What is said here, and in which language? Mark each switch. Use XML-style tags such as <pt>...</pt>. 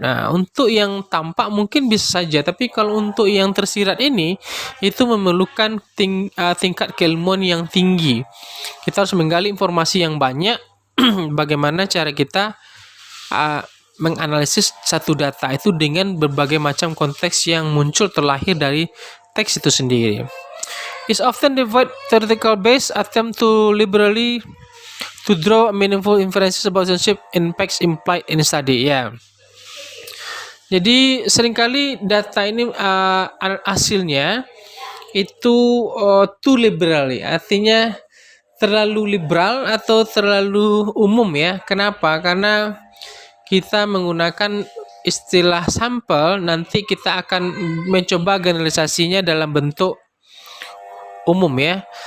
<id>Nah, untuk yang tampak mungkin bisa saja, tapi kalau untuk yang tersirat ini itu memerlukan tingkat keilmuan yang tinggi. Kita harus menggali informasi yang banyak bagaimana cara kita menganalisis satu data itu dengan berbagai macam konteks yang muncul terlahir dari teks itu sendiri.</id> <en>Is often devoid theoretical base attempt to liberally to draw meaningful inferences about relationship impacts implied in study ya.</en> <id>Jadi seringkali data ini hasilnya itu</id> <en>too liberal</en> <id>ya, artinya terlalu liberal atau terlalu umum ya. Kenapa? Karena kita menggunakan istilah sampel, nanti kita akan mencoba generalisasinya dalam bentuk umum ya.</id>